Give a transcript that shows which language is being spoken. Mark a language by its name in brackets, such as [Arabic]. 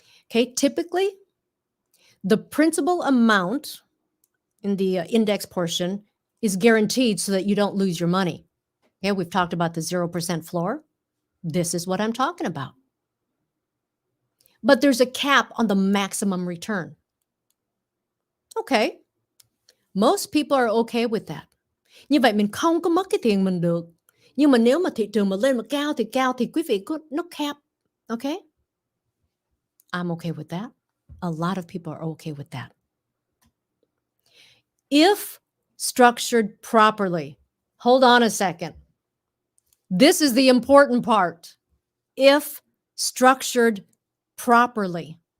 [English] Okay, typically, the principal amount in the index portion is guaranteed so that you don't lose your money. Okay, we've talked about the 0% floor. This is what I'm talking about. But there's a cap on the maximum return. Okay, most people are okay with that. [Vietnamese] Như vậy mình không có mất cái tiền mình được. Nhưng mà nếu mà thị trường mà lên mà cao thì quý vị có nó cap. [English] Okay? I'm okay with that. A lot of people are okay with that. If structured properly, hold on a second. This is the important part. If structured properly.